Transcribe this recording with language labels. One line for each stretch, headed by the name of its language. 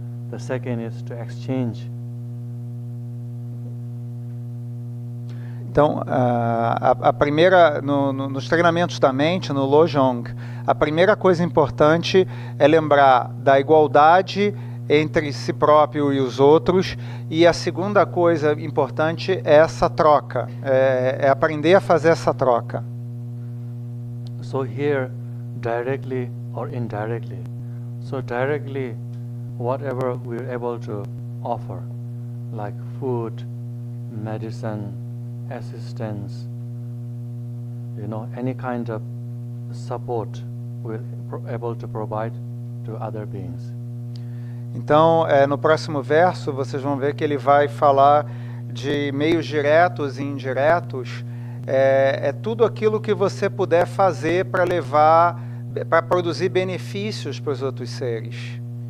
English: The second is to exchange.
Portuguese: Então, a primeira, nos treinamentos da mente, no Lojong, a primeira coisa importante é lembrar da igualdade entre si próprio e os outros, e a segunda coisa importante é essa troca, é aprender a fazer essa troca.
English: So here, directly or indirectly. So directly, whatever we're able to offer, like food, medicine, assistance, any kind of support we're able to provide to other beings.
Portuguese: Então, no próximo verso, vocês vão ver que ele vai falar de meios diretos e indiretos. É tudo aquilo que você puder fazer para produzir benefícios para os outros seres.